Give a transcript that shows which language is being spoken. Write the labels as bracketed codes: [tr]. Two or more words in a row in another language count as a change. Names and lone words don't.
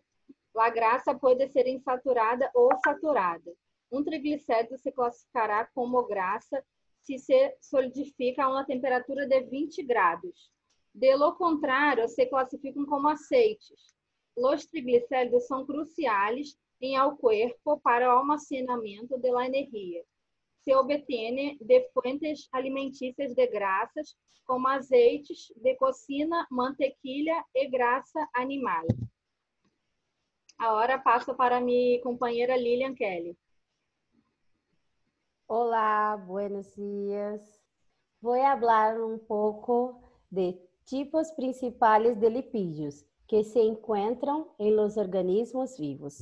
[pt] A grasa pode ser insaturada ou saturada. Um triglicérido se classificará como grasa se solidifica a uma temperatura de 20 graus. [es] De lo [pt] contrário, se classificam como aceites. Os triglicéridos são cruciais em [es] el cuerpo [pt] para o almacenamento de [es] la energia. [pt] Se obtém de fuentes alimentícias de grasas, como azeites de [es] cocina, mantequilla [pt] e grasa animal. Agora passo para minha companheira Lilian Kelly. Olá, [es] buenos dias. [pt] Vou falar um pouco de tipos principais de lipídios que se encontram em [es] los organismos [pt] vivos.